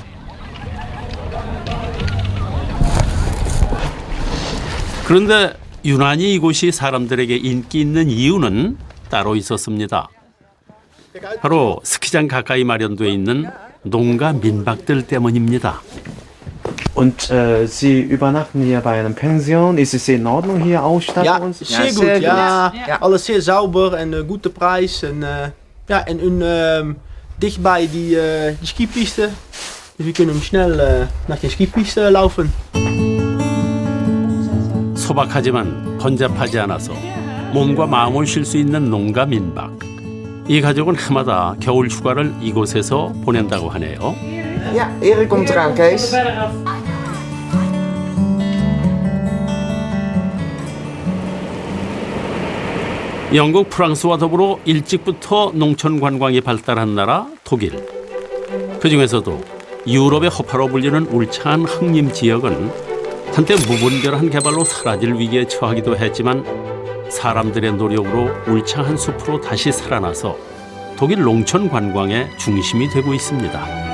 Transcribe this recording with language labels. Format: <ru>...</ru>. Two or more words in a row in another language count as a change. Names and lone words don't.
<ko>그런데 유난히 이곳이 사람들에게 인기 있는 이유는 따로 있었습니다. 바로 스키장 가까이 마련되어 있는 농가 민박들 때문입니다.</ko> <de>Und Sie übernachten hier bei einer Pension. Ist es in Ordnung hier Ausstattung? Ja, und so? sehr gut. Ja, alles sehr sauber en gute Preis.</de> <nl>En, dicht bij die skipiste. Dus we kunnen schnell naar de skipiste laufen.</nl> <ko>소박하지만 번잡하지 않아서 몸과 마음을 쉴 수 있는 농가 민박. 이 가족은 해마다 겨울 휴가를 이곳에서 보낸다고 하네요.</ko> <nl>Ja, Erik komt eraan, Kees.</nl> <ko>영국, 프랑스와 더불어 일찍부터 농촌 관광이 발달한 나라 독일. 그중에서도 유럽의 허파로 불리는 울창한 흑림 지역은 한때 무분별한 개발로 사라질 위기에 처하기도 했지만 사람들의 노력으로 울창한 숲으로 다시 살아나서 독일 농촌 관광의 중심이 되고 있습니다.</ko>